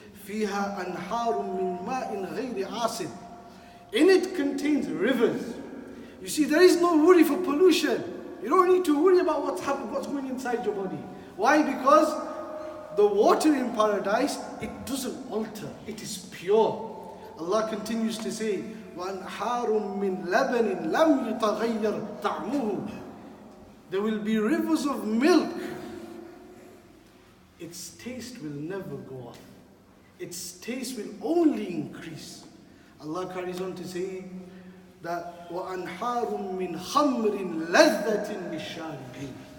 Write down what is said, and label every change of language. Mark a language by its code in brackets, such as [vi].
[ar] فِيهَا أَنْهَارٌ مِّن مَاءٍ غَيْرِ عَاصٍ. In it contains rivers. [en] You see, there is no worry for pollution. You don't need to worry about what's happening, what's going inside your body. Why? Because the water in paradise, it doesn't alter. It is pure. [ar] Allah continues to say, وَأَنْهَارٌ مِّن لَبَنٍ لَمْ يُتَغَيَّرْ طَعْمُهُ. [en] There will be rivers of milk. Its taste will never go off. Its taste will only increase. Allah carries on to say that وَأَنْهَارٌ مِّنْ خَمْرٍ لَذَّةٍ لِلشَّارِبِينَ.